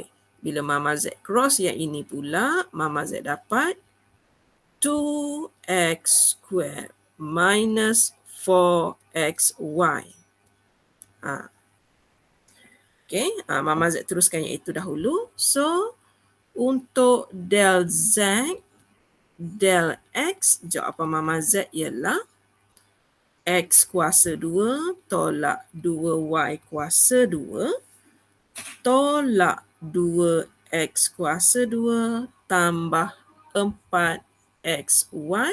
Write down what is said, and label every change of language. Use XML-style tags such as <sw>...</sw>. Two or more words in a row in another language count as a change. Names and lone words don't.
<ms>Bila Mama Z cross yang ini pula, Mama Z dapat</ms> <en>2x square minus 4xy.</en> <ms>Okay, Mama Z teruskan yang itu dahulu. So, untuk</ms> <en>del Z, del X,</en> <ms>jawapan Mama Z ialah X kuasa 2 tolak 2Y kuasa 2 tolak 2X kuasa 2 tambah 4XY.</ms>